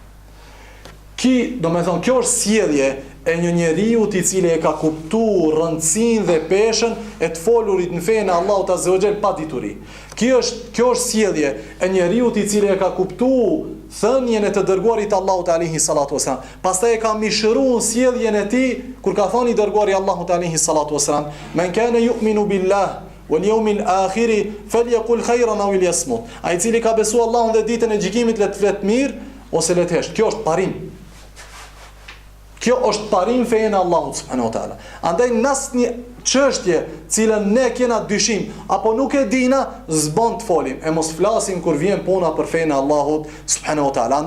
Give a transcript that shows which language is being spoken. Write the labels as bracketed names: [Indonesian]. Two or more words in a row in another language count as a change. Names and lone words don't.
[Albanian] Do me thonë, kjo është sjellje e një njeriu I cili e ka kuptu rëndësinë dhe peshën e të folurit në fejnë Allahut [Arabic] عز وجل [Albanian] pa dituri. Kjo është sjellje e njeriu I cili e ka kuptu thënien e të dërguarit Allahut [Arabic] عليه الصلاة والسلام. [Albanian] Pastaj e ka mishëruar sjelljen e tij kur ka thënë I dërguari Allahut [Arabic] عليه الصلاة والسلام, "من كان يؤمن بالله واليوم الآخر فليقل خيرا أو ليصمت." [Albanian] Ai cili ka besuar Allahun dhe ditën e gjykimit le të flet mirë ose le të hesht. Kjo është parim. Kjo është parim fejnë Allahut [Arabic] سبحانه وتعالى. [Albanian] Andaj nasnjë çështje cilën ne kena dyshim apo nuk e dina, s'bën të folim e mos flasim kur vjen puna për fejnë Allahut [Arabic] سبحانه وتعالى.